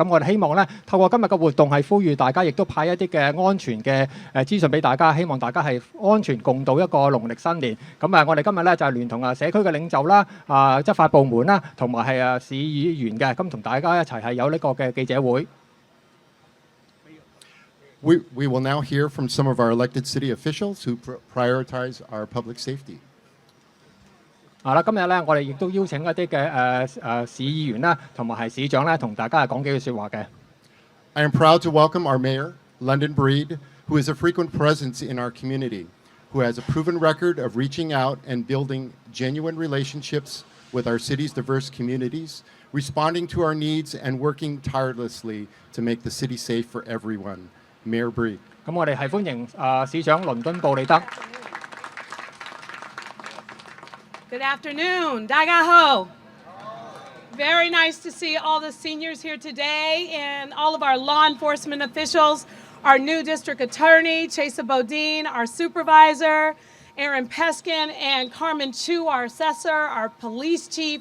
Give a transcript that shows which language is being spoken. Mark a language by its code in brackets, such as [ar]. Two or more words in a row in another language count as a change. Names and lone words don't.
[yue] 咁我哋希望咧透過今日嘅活動係呼籲大家，亦都派一啲嘅安全嘅資訊俾大家。希望大家係安全共度一個農曆新年。咁我哋今日咧就係聯同社區嘅領袖啦、執法部門啦，同埋係市議員嘅，咁同大家一齊係有呢個嘅記者會。 [en] We will now hear from some of our elected city officials who prioritize our public safety. [yue] 今日咧我哋亦都邀請一啲嘅市議員啦，同埋係市長咧，同大家講幾句説話嘅。 [en] I am proud to welcome our mayor, London Breed, who is a frequent presence in our community, who has a proven record of reaching out and building genuine relationships with our city's diverse communities, responding to our needs and working tirelessly to make the city safe for everyone. Mayor Breed. [yue] 咁我哋係歡迎市長倫敦布利德。 [en] Good afternoon, [yue] 大家好。 [en] Very nice to see all the seniors here today and all of our law enforcement officials, our new district attorney, Chesa Bodine, our supervisor, Aaron Peskin, and Carmen Chu, our assessor, our police chief.